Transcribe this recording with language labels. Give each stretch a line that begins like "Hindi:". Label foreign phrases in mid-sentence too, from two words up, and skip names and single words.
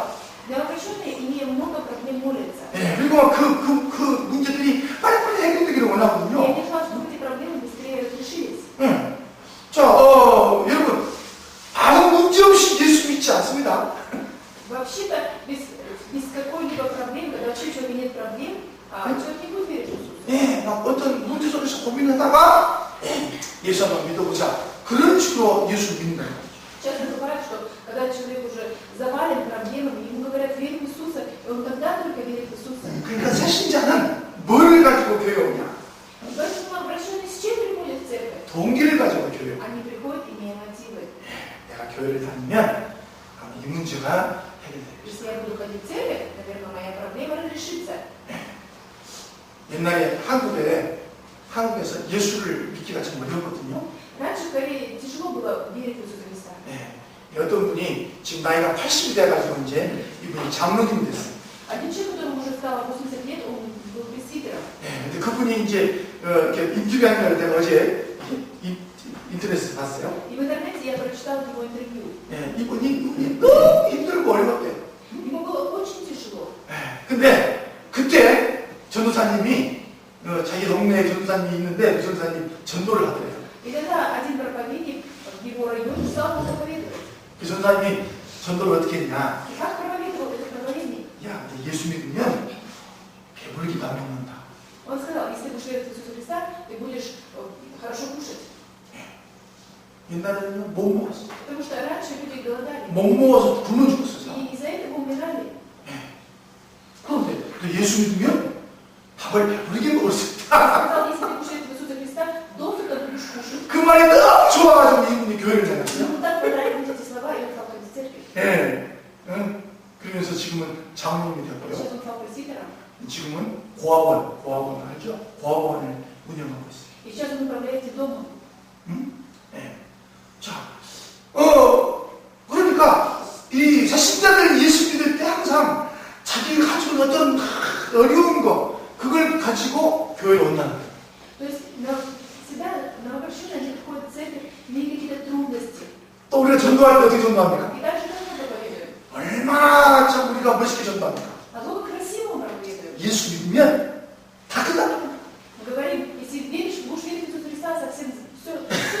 Russian: Для обращенных, имея много проблем, молятся.
Korean: 예, 그리고 그 문제들이 빨리빨리 해결되기를
Russian: И
Korean: 원하거든요.
Russian: они желают, чтобы эти проблемы быстрее разрешились.
Korean: 예. 자, 여러분, 아무 문제 없이 예수 믿지 않습니다.
Russian: Вообще-то, без какой-либо проблем, когда вообще у человека нет проблем, человек не будет верить в Иисуса.
Korean: 예, 막 어떤 문제 속에서 고민하다가 예수 한번 믿어보자. 그런 식으로 예수 믿는 거예요.
Russian: Часто бывает, что когда человек уже завален проблемами, ему говорят, верь в Иисуса, и он тогда только верит в Иисуса.
Korean: 그러니까 새신자는 뭘 가지고 교회 오냐?
Russian: Поэтому обращенные с чем приходят в церковь?
Korean: 동기를 가지고 교회 오냐?
Russian: Они приходят, имея мотивы.
Korean: 내가 교회를 다니면 이 문제가 해결돼요.
Russian: Если я буду ходить в церковь, наверное, моя проблема разрешится.
Korean: 옛날에 한국에서 예수를 믿기가 참 어려웠거든요.
Russian: Раньше в Корее тяжело было верить в Иисуса Христа.
Korean: 네. 어떤 분이 지금 나이가 80이 돼가지고 이제 이분이 장로님이 됐어요.
Russian: Один человек, которому уже стало 80 лет, он был пресвитером.
Korean: 네. 근데 그분이 이제 이렇게 인터뷰한 걸 내가 어제 인터넷에서 봤어요.
Russian: И в интернете я прочитала его интервью.
Korean: 네. 이분이 너무 힘들고 어려웠대요.
Russian: Ему было очень тяжело.
Korean: 네. 근데 그때 전도사님이 자기 동네에 전도사님이 있는데 그 전도사님 전도를 하더래요.
Russian: И тогда один проповедник в его районе стал проповедовать.
Korean: 그 전도사님이 전도를 어떻게 했냐?
Russian: И как проповедовал этот проповедник?
Korean: 야, 너 예수 믿으면 배불리기도 안 먹는다.
Russian: Он сказал, если будешь верить в Иисуса Христа, ты будешь хорошо кушать.
Korean: 옛날에는 못 먹었어.
Russian: Потому что раньше люди голодали.
Korean: 못 먹어서 굶어 죽었어.
Russian: И из-за этого умирали.
Korean: 그런데 예수 믿으면 밥을 배부르게 먹을 수
Russian: Он
Korean: 있다.
Russian: сказал, если ты будешь верить в Иисуса Христа, досыта будешь кушать.
Korean: 그 말이 너무 좋아가지고 이분이 교회를 다녔어요.
Russian: Ему так понравились эти слова, и он стал ходить в церковь.
Korean: 예. 그러면서 지금은 장로님이 됐고요.
Russian: Сейчас он стал пресвитером.
Korean: 지금은 고아원 알죠? 고아원을 운영하고 있어요.
Russian: И сейчас он управляет детдомом.
Korean: 예. 자, 그러니까 이 새신자들 예수 믿을 때 항상 자기가 가지고 어떤 어려운 거 그걸 가지고 교회에 온다는 거예요.
Russian: То есть всегда новообращенные они приходят в церковь, имеют какие-то трудности.
Korean: 또 우리가 전도할 때 어떻게 전도합니까?
Russian: И дальше как мы проповедуем?
Korean: 얼마나 참 우리가 멋있게 전도합니까?
Russian: Насколько красиво мы проповедуем.
Korean: 예수 믿으면 다 끝났다.
Russian: Мы говорим, если веришь, будешь верить в Иисуса Христа, совсем все